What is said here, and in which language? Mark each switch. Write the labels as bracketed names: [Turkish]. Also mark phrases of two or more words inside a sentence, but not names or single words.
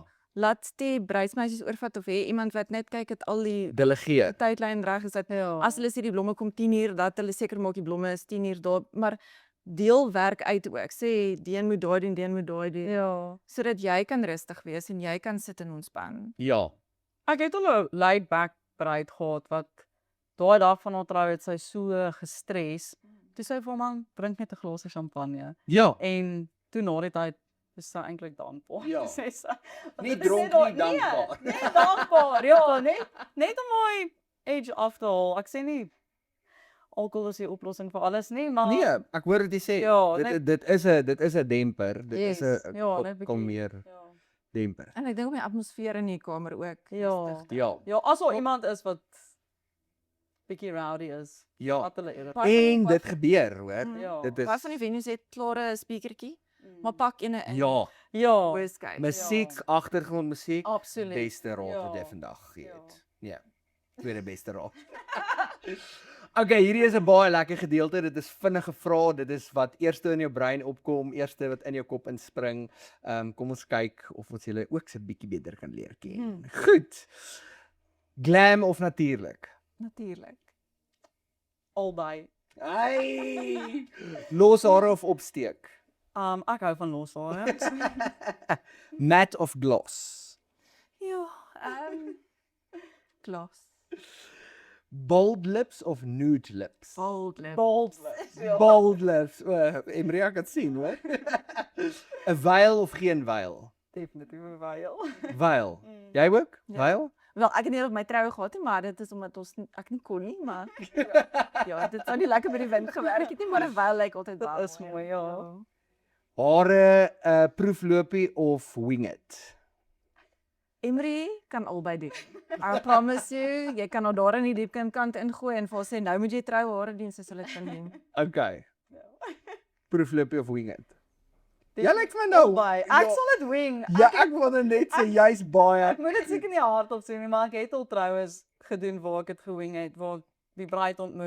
[Afrikaans] laat die bruidsmeisies oorvat of hê iemand wat net kyk het al die delegeer. tydlyn reg is dat Ja. as hulle sê die blomme kom 10:00 dat hulle seker maak die blomme is 10:00 daar, maar deel werk uit ook. Sê die een moet daai doen, die een moet daai doen, Ja. sodat jy kan rustig wees en jy kan sit en ontspan. Ja. Ek het al 'n [English] laid back [Afrikaans] bruid gehad wat daai dag van haar trou het sy so gestres. Toe sy vir man drink net 'n glasie champagne Ja. en toe na die tyd is sy eintlik dankbaar. Ja. Sê sy. Nie Dit is dronk daar- nie, dankbaar. Nee, dankbaar. Ja, net om my age af te haal. Ek sê nie alkohol is die oplossing vir alles nie, maar Nee, ek hoor dit jy sê. Ja, Dit is 'n demper. Dit is [English] Yes, [Afrikaans] 'n ja, net bietjie. kalmeer Ja. demper. En ek dink om die atmosfeer in die kamer ook. Ja. rustig te Ja. Ja, as daar iemand is wat bietjie rowdy is, Ja. laat hulle eerder. En dit gebeur, hoor. Ja. Dit Baie is van die venues het klare speakertjie, maar pak ene in. ja, Ja. [English] Worst case. [Afrikaans] musiek, agtergrondmusiek, Absoluut. beste raad wat jy Ja. vandag gegee het. Ja. Tweede beste raad. Okay, hierdie is 'n baie lekker gedeelte. Dit is vinnige vrae. Dit is wat eerste in jou brein opkom, eerste wat in jou kop inspring. Kom ons kyk of ons julle ook so 'n bietjie beter kan leer ken. Goed. Glam of natuurlik? Natuurlik. Albei. Ai! Los hare of opsteek? Ek hou van los hare. Matte of gloss? Ja, glas. [English] Bold lips of nude lips? Bold lip. Bold. Bold lips. [Afrikaans] Emria kan sien, hoor. 'n Veil of geen veil? Definitief 'n veil. Veil. Jy ook? Ja. Veil? Wel, ek het nie op my troue gehad nie, maar dit is omdat ek nie kon nie, maar ja, dit sou nie lekker by die wind gewerk het nie, maar 'n wel lyk altyd baie Dit is mooi, ja. Hare, proeflopie of [English] wing it? [Afrikaans] Emery kan albei doen. [English] I promise you, [Afrikaans] jy kan nou daar in die diep kant ingooi en vir haar sê nou moet jy trou hare doen soos hulle dit kan doen. Okay. Proeflopie of [English] wing it? [Afrikaans] Jy lyk vir my nou. Albei. Ek sal dit wing. Ja, ek wil net sê jy's baie. Ek moet dit seker nie hardop sê nie, maar ek het al troues gedoen waar ek dit gewing het, waar ek die bruid ontmoet